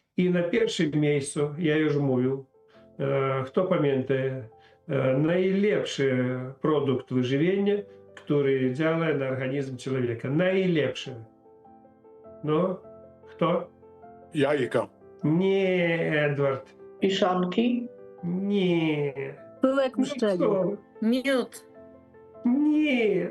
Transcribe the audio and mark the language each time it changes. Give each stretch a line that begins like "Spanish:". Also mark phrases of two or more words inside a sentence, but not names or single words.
Polish: I na pierwszym miesiącu, ja już mówił, kto pamięta, najlepszy produkt wyżywienia, który działa na organizm człowieka. Najlepszy. No, kto? Jajka. Nie, Edward. Piszonki. Nie. Pyłek No pszczeli. co? Miód. Nie.